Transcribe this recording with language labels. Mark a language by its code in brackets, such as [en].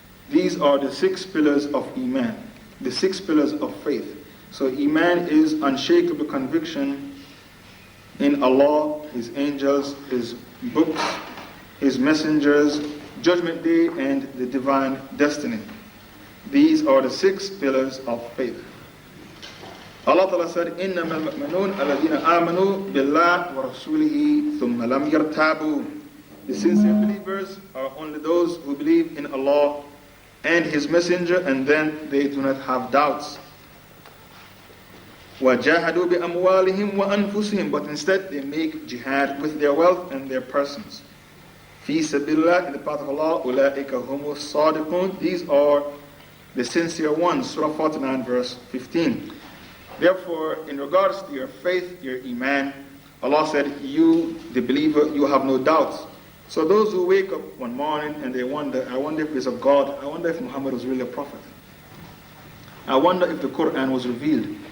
[en] These are the 6 pillars of Eman, the 6 pillars of faith. So Eman is unshakable conviction in Allah, His angels, His books, His messengers, judgment day, and the divine destiny. These are the 6 pillars of faith. Allah Ta'ala said, [ar] إِنَّمَا الْمُؤْمِنُونَ الَّذِينَ آمَنُوا بِاللَّهِ وَرَسُولِهِ ثُمَّ لَمْ يَرْتَابُوا. [en] The sincere believers are only those who believe in Allah and His messenger, and then they do not have doubts. [ar] وَجَاهَدُوا بِأَمْوَالِهِمْ وَأَنفُسِهِمْ. [en] But instead they make jihad with their wealth and their persons. [ar] فِي سَبِيلِ اللَّهِ, [en] in the path of Allah, [ar] أُولَٰئِكَ هُمُ الصَّادِقُونَ. [en] These are the sincere ones. Surah 49 verse 15. Therefore, in regards to your faith, your Eman, Allah said, you, the believer, you have no doubts. So those who wake up one morning and they wonder, I wonder if it's of God, I wonder if Muhammad was really a prophet, I wonder if the Quran was revealed.